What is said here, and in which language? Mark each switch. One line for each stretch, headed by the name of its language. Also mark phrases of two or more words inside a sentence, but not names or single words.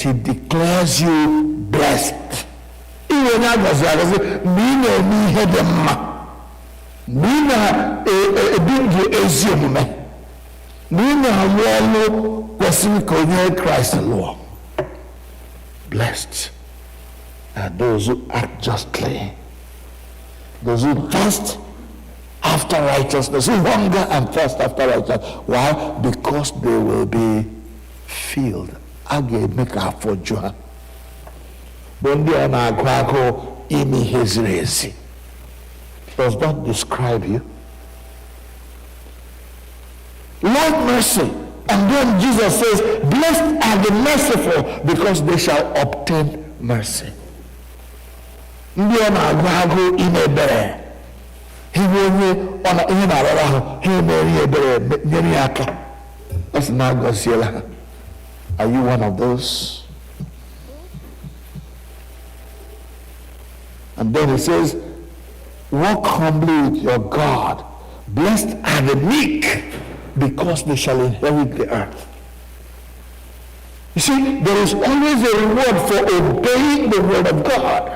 English: He declares you blessed. Blessed are those who act justly, those who thirst after righteousness, who hunger and thirst after righteousness. Why? Because they will be filled.
Igbo: a ga-eme ka afọ ju ha bụ ndị a na-agụ agụụ ime ihe ziri ezi.
English: Does that describe you? Love mercy. And then Jesus says, blessed are the merciful, because they shall obtain mercy.
Igbo: Ndị ọ na-agụ agụụ ime ebere, ihe onye ọ na ihe na-arara ahụ, ha emere ihe ebere nyere ya aka, ọ sị na agọziela ha.
English: Are you one of those? And then it says, walk humbly with your God. Blessed are the meek, because they shall inherit the earth. You see, there is always a reward for obeying the word of God.